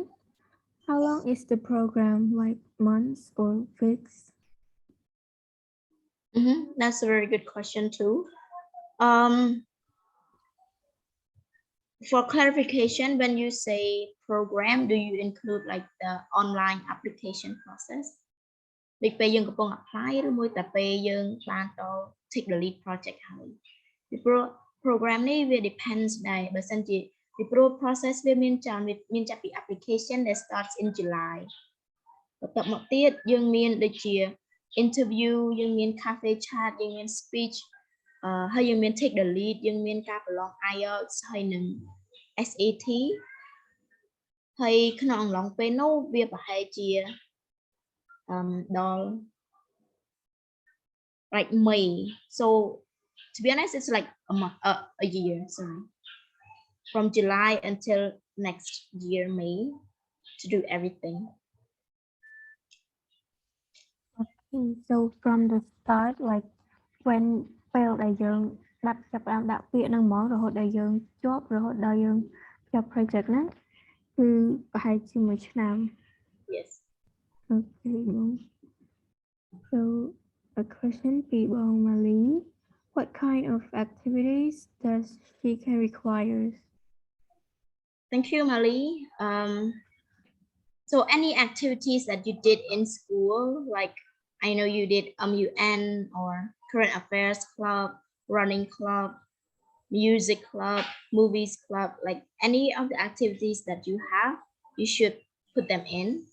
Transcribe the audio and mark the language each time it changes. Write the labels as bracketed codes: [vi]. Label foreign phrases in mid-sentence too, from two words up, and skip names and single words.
[en] How long is the program, like months or weeks? That's a very good question too. For clarification, when you say program, do you include like the online application process? [km] ដូចពេលយើងកំពុង apply ឬមួយតែពេលយើងបានទៅ [en] take the lead project [km] ហើយពីព្រោះ program នេះវា depends ដែរបើសិនជាពីព្រោះ process វាមានចាប់ពី [en] application that starts in July [km] បន្ទាប់មកទៀតយើងមានដូចជា interview យើងមាន [en] cafe chat [km] យើងមាន speech ហើយយើងមាន [en] take the lead [km] យើងមានការប្រឡង Ielts ហើយនឹង SAT ហើយក្នុងអំឡុងពេលនោះវាប្រហែលជាដល់ [en] like May. So to be honest, it's like a month, a year, sorry, from July until next year May to do everything. Okay, so from the start, like when fail [km] ដែលយើងចាប់ផ្ដើមដាក់ពាក្យហ្នឹងហ្មងរហូតដល់យើងជាប់រហូតដល់យើងចាប់ project ហ្នឹងគឺប្រហែលជាមួយឆ្នាំ [en] Yes. Okay. So a question ពីបង Mali. What kind of activities does she can require? Thank you, Mali. So any activities that you did in school, like I know you did UN or current affairs club, running club, music club, movies club, like any of the activities that you have, you should put them in.